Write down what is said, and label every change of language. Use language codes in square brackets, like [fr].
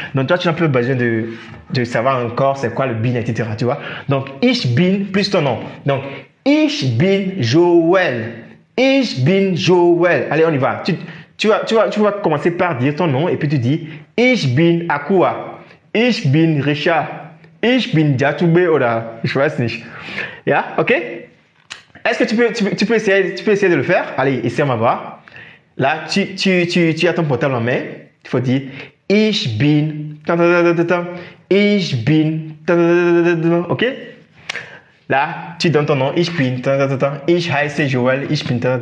[fr] Donc, toi, tu n'as pas besoin de savoir encore c'est quoi le bin, etc., tu vois. Donc, [de] ich bin [fr] plus ton nom. Donc, [de] ich bin Joël. Ich bin Joël. [fr] Allez, on y va. Tu vas commencer par dire ton nom et puis tu dis [de] ich bin Akua. Ich bin Richard. Ich bin Jatube oder ich weiß nicht. [en] Yeah, ok? [fr] Est-ce que tu peux essayer de le faire? Allez, essaie, on va voir. Là, tu as ton portable en main. Il faut dire [de] ich bin. Ich bin. [fr] Ok? Là, tu donnes ton nom. [de] Ich bin. Ich heiße Joël. Ich bin.